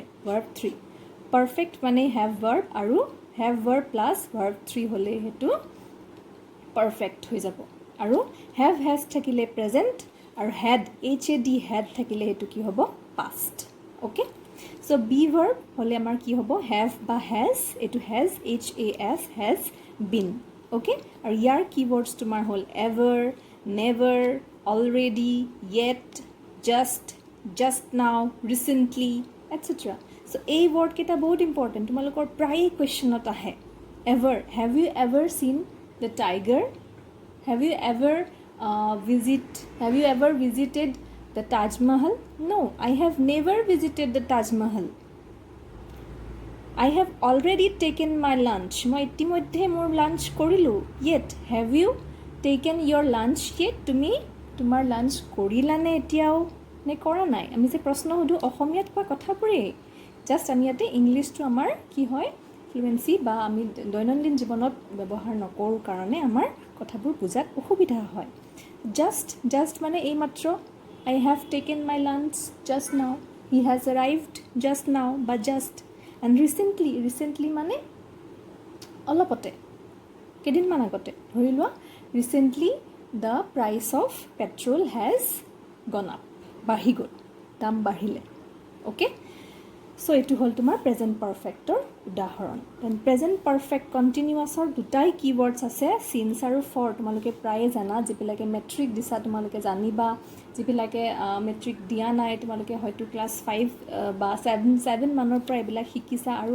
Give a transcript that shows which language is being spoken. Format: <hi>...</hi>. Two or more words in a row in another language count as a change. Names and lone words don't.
<en>verb 3 perfect</en> <as>মানে</as> <en>have verb</en> <as>আৰু</as> <en>have verb plus verb 3</en> <as>হ'লে সেইটো পাৰফেক্ট হৈ যাব আৰু</as> <en>have has</en> <as>থাকিলে প্ৰেজেণ্ট আৰু</as> <en>had HAD had</en> <as>থাকিলে সেইটো কি হ'ব</as> <en>past okay so be verb</en> <as>হ'লে আমাৰ কি হ'ব হেভ বা হেজ এইটো</as> <en>has HAS has been okay</en> <as>আৰু ইয়াৰ কিৱৰ্ডছ তোমাৰ হ'ল</as> <en>ever never already yet just now recently etcetera so'</en> <as>এই ৱৰ্ডকেইটা বহুত ইম্পৰ্টেণ্ট তোমালোকৰ প্ৰায়ে কুৱেশ্যনত আহে</as> <en>ever have you ever seen the tiger have you ever visited the Taj Mahal? No, I have never visited the Taj Mahal. I have already taken my lunch.</en> <as>মই ইতিমধ্যে মোৰ লাঞ্চ কৰিলোঁ</as> <en>yet have you taken your lunch yet</en> <as>তুমি তোমাৰ লাঞ্চ কৰিলানে এতিয়াও নে কৰা নাই আমি যে প্ৰশ্ন সুধোঁ অসমীয়াত কোৱা কথাবোৰেই জাষ্ট আমি ইয়াতে ইংলিছটো আমাৰ কি হয় ফ্লুৱেঞ্চি বা আমি দৈনন্দিন জীৱনত ব্যৱহাৰ নকৰোঁ কাৰণে আমাৰ কথাবোৰ বুজাত অসুবিধা হয় জাষ্ট মানে এইমাত্ৰ</as> <en>I have taken my lunch just now. He has arrived just now, but just. And recently</en> <as>মানে অলপতে কেইদিনমান আগতে ধৰি লোৱা</as> <en>recently the price of petrol has gone up.</en> <as>বাঢ়ি গ'ল দাম বাঢ়িলে</as> <en>okay so</en> <as>এইটো হ'ল তোমাৰ</as> <en>present perfectৰ</en> <as>উদাহৰণ দেন</as> <en>present perfect continuousৰ</en> <as>দুটাই কিৱৰ্ডছ আছে চিন্স আৰু ফৰ তোমালোকে প্ৰায়ে জানা যিবিলাকে মেট্ৰিক দিছা তোমালোকে জানিবা যিবিলাকে মেট্ৰিক দিয়া নাই তোমালোকে হয়তো ক্লাছ 5 বা 7 মানৰ পৰা এইবিলাক শিকিছা আৰু</as>